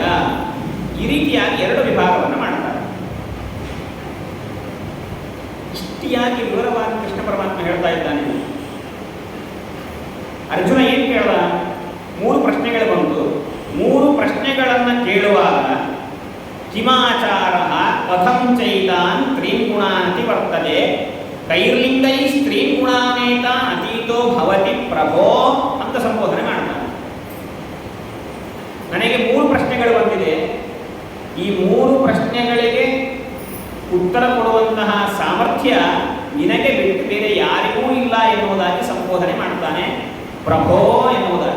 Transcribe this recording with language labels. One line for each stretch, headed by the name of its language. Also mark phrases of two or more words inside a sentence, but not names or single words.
Kannada: ಈ ರೀತಿಯಾಗಿ 2 ವಿಭಾಗವನ್ನು ಮಾಡ್ತಾರೆ. ಇಷ್ಟಿಯಾಗಿ ವಿವರವಾಗಿ ಕೃಷ್ಣ ಪರಮಾತ್ಮ ಹೇಳ್ತಾ ಇದ್ದಾನೆ. ಅರ್ಜುನ ಏನು ಕೇಳ? 3 ಪ್ರಶ್ನೆಗಳು ಬಂತು. 3 ಪ್ರಶ್ನೆಗಳನ್ನು ಕೇಳುವಾಗ
Sanskrit: ಕಿಮಾಚಾರ ಕಥಂ ಚೈತಾನ್ ಸ್ತ್ರೀಂ ಗುಣಾನತಿ ವರ್ತದೆ ಕೈರ್ಲಿಂಗೈ ಸ್ತ್ರೀಂ ಗುಣಾನೇತ ಅತೀತೋ ಭವತಿ ಪ್ರಭೋ
Kannada: ಅಂತ ಸಂಬೋಧನೆ ಮಾಡ್ತಾರೆ. ನನಗೆ 3 ಪ್ರಶ್ನೆಗಳು ಬಂದಿದೆ. ಈ 3 ಪ್ರಶ್ನೆಗಳಿಗೆ ಉತ್ತರ ಕೊಡುವಂತಹ ಸಾಮರ್ಥ್ಯ ನಿನಗೆ ಬಿಟ್ಟು ಬೇರೆ ಯಾರಿಗೂ ಇಲ್ಲ ಎನ್ನುವುದಾಗಿ ಸಂಬೋಧನೆ ಮಾಡ್ತಾನೆ ಪ್ರಭೋ ಎನ್ನುವುದಾಗಿ.